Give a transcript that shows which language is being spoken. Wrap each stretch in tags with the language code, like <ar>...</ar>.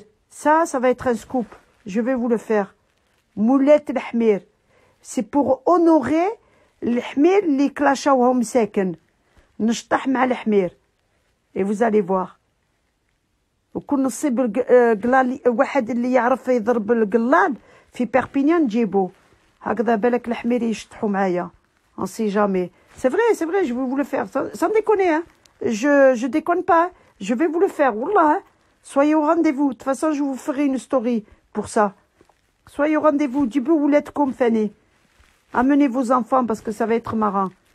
<fr>Ça va être un scoop. Je vais vous le faire. Moulette le Hmir. C'est pour honorer le Hmir</fr> <ar>اللي كلاشاوهم ساكن. نشطح مع الحمير.</ar> <fr>Et vous allez voir.</fr> <ar>وكون نصيب واحد اللي يعرف يضرب القلال في بيربينيان نجيبو. هكذا بالك الحمير يشطحوا معايا.</ar> <fr>On sait jamais. C'est vrai, je vais vous le faire. Sans déconner, hein. Je déconne pas. Je vais vous le faire. Wallah, hein. Soyez au rendez-vous. De toute façon, je vous ferai une story pour ça. Soyez au rendez-vous. Du ou l'être comme Fanny. Amenez vos enfants parce que ça va être marrant.</fr>